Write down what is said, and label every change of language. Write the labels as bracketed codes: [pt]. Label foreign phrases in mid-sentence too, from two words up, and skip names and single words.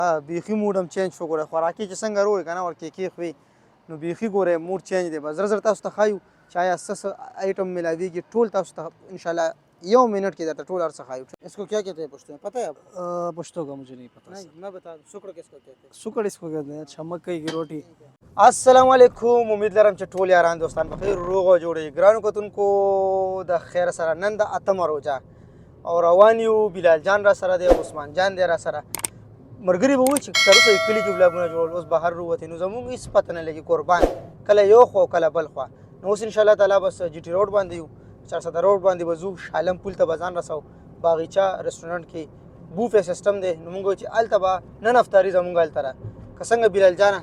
[ps] بیخي موډ هم چینج شو ګوره خوراکي چې څنګه روی که نه ورکې خوي نو بیخي ګوره [en] mood change [ps] دی به زر زر تاسو ته ښایو چې آیا څه آیټم میلاویږي ټول تاسو ته انشاءالله یو منٹ کې درته ټول هر څه ښایو [ur] اس کو کیا کہتے ہیں پشتو میں پتہ ہے آپ پشتو کا مجھے نہیں پتا نہیں میں بتا دوں سکڑ کس کو کہتے ہیں سکڑ اس کو کہتے ہیں اچھا مکئی کی روٹی [ps] السلام علیکم امید لرم چې ټول یاران دوستان بخیر روغ او جوړ یې ګرانو کتونکو د خیر سره نن د اتمه روژه او روان یو بلال جان را سره دی عثمان جان دی را سره مرګري به وایي چې تر اوسه یې کلي کې بلاګونه جوړول اوس بهر راوتې نو زموږ هېڅ پته نه لګي قربان کله یو خوا کله بل خوا نو اوس انشاءالله تعالی بس جي ټي روډ باندې یو 400 روډ باندې به ځو شالم پل ته به ځان رسو باغیچه رستورانټ کې [en] buffet system [ps] دی نو موږ چې هلته به نن افطاري زموږ هلته را که څنګه بلال جانه